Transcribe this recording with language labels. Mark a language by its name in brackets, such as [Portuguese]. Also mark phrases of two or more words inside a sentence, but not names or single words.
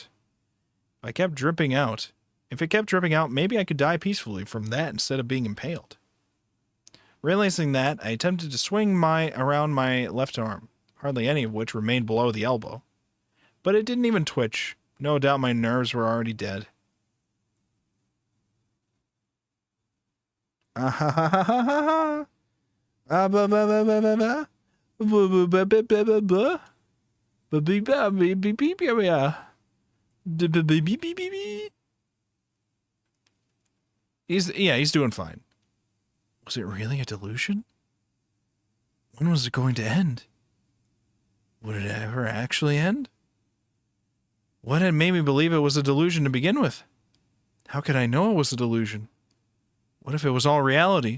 [English] If it kept dripping out, maybe I could die peacefully from that instead of being impaled. Realizing that, I attempted to swing around my left arm, hardly any of which remained below the elbow. But it didn't even twitch. No doubt my nerves were already dead. Ah ha ha ha ha ha ha. Ah ba ba ba ba ba ba. Ba ba ba ba ba ba. Ba ba ba ba ba ba ba. Ba ba ba ba ba ba. He's doing fine. Was it really a delusion? When was it going to end? Would it ever actually end? What had made me believe it was a delusion to begin with? How could I know it was a delusion? What if it was all reality?